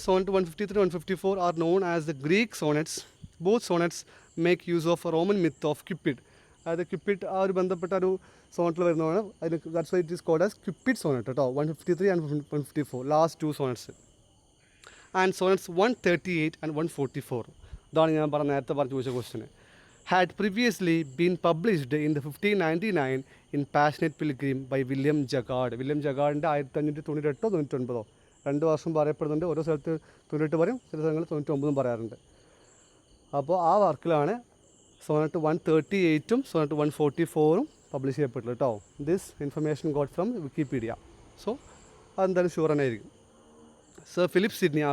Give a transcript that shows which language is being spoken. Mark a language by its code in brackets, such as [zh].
[en] Sonnet 153 and 154 are known as the Greek sonnets. Both sonnets make use of Roman myth of Cupid. [ml] അതായത് ക്യുപ്പിഡ് ആ ഒരു ബന്ധപ്പെട്ട ഒരു സോണറ്റിൽ വരുന്നതാണ്. അതിന് [en] that's why it is called as Cupid sonnet [ml] കേട്ടോ. [en] 153 and 154 last 2 sonnets. And sonnets 138 and 144, [ml] ഇതാണ് ഞാൻ നേരത്തെ പറഞ്ഞു ചോദിച്ച question. [en] had previously been published in the 1599 in Passionate Pilgrim by William Jagard. [ml] William ജഗാർഡിൻ്റെ 1598 99 2 വർഷം പറയപ്പെടുന്നുണ്ട്. ഓരോ സ്ഥലത്ത് 98 പറയും, ചില സ്ഥലങ്ങളിൽ 99 പറയാറുണ്ട്. അപ്പോൾ ആ വർക്കിലാണ് സോണറ്റ് 138 സോണറ്റ് 144 പബ്ലിഷ് ചെയ്യപ്പെട്ടുള്ളൂ കേട്ടോ. [en] This information got from Wikipedia. So [ml] അതെന്തായാലും ഷുവർ തന്നെ ആയിരിക്കും. [en] Sir Philip Sidney.